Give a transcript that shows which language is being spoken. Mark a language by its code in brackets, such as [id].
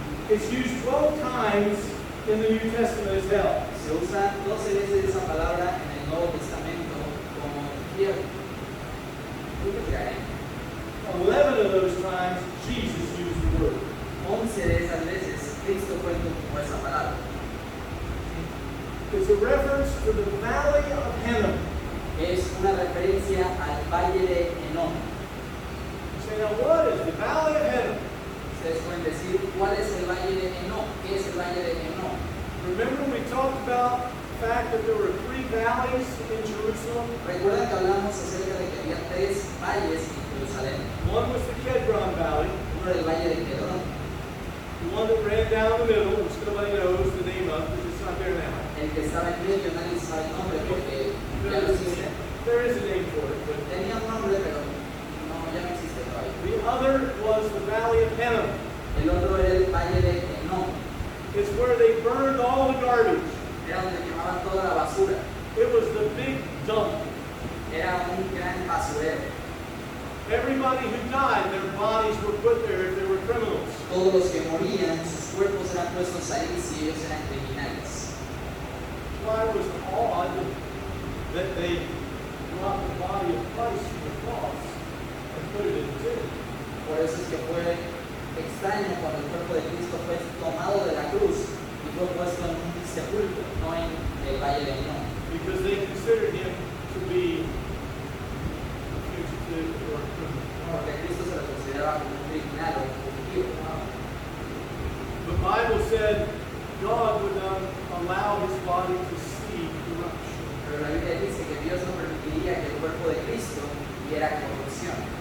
[en] It's used 12 times in the New Testament as hell. [es] Se usa 12 veces esa palabra en el Nuevo Testamento como infierno. Caín. [en] 11 of those times, Jesus used the word. [es] 11 de esas veces Cristo fue como esa palabra. [en] It's a reference to the valley of Hinnom. [es] Es una referencia al valle de Enom. [en] You say, now what is the valley of Hinnom? [es] Ustedes pueden decir cuál es el valle de Enom. ¿Qué es el valle de Enom? [en] Remember we talked about the fact that there were 3 valleys in Jerusalem? [es] Recuerdan que hablamos acerca de que había 3 valles en Jerusalén. [en] One was the Kedron Valley, [es] Uno era el valle de Kedrón, [en] the one that ran down the middle, which nobody knows the name of because it's not there now. [es] el que estaba en medio, nadie sabe el nombre porque ya no existe. [en] There is a name for it, but [es] Tenía un nombre, pero no, ya no existe todavía. [en] the other was the valley of Hinnom. [es] El otro era el valle de Enom. [en] It's where they burned all the garbage. [es] Era donde quemaban toda la basura. [en] It was the big dump. [es] Era un gran basurero. [en] Everybody who died, their bodies were put there if they were criminals. [es] Todos los que morían, sus cuerpos eran puestos ahí si ellos eran criminales. [en] Why was it odd that they brought the body of Christ to the cross and put it in the tomb? [es] Por eso es que fue extraño cuando el cuerpo de Cristo fue tomado de la cruz y fue puesto en un sepulcro, no en el valle de Enom. [en] Because they considered him to be a fugitive or a criminal. [es] Porque Cristo se lo consideraba como un criminal o un fugitivo. [en] The Bible said God would not allow his body to see corruption. [es] Pero la Biblia dice que Dios no permitiría que el cuerpo de Cristo viera corrupción.